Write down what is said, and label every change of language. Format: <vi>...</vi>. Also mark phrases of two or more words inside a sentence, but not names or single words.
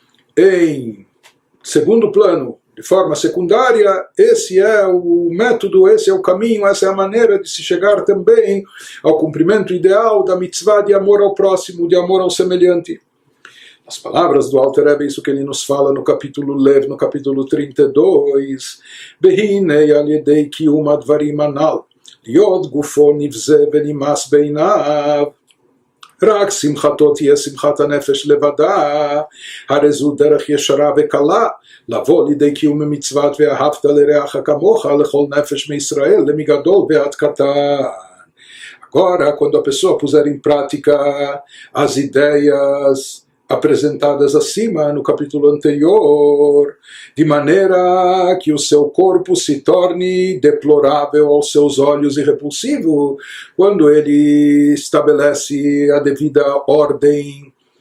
<pt>em segundo plano, de forma secundária, esse é o método, esse é o caminho, essa é a maneira de se chegar também ao cumprimento ideal da mitzvah de amor ao próximo, de amor ao semelhante. As palavras do Alter Rebbe, isso que ele nos fala no capítulo Lev, no capítulo 32,</pt> <he>והנה על ידי קיום הדברים הנ"ל להיות גופו נבזה ונמאס בעיניו, רק שמחתו תהיה שמחת הנפש לבדה, הרי זו דרך ישרה וקלה, לבוא לידי קיום המצוות ואהבת לרעך כמוך לכל נפש מישראל, למגדול ועד קטן.</he> <pt>Agora, quando a pessoa puser em prática as ideias apresentadas acima no capítulo anterior, de maneira que o seu corpo se torne deplorável aos seus olhos e repulsivo, quando ele estabelece a devida ordem</pt>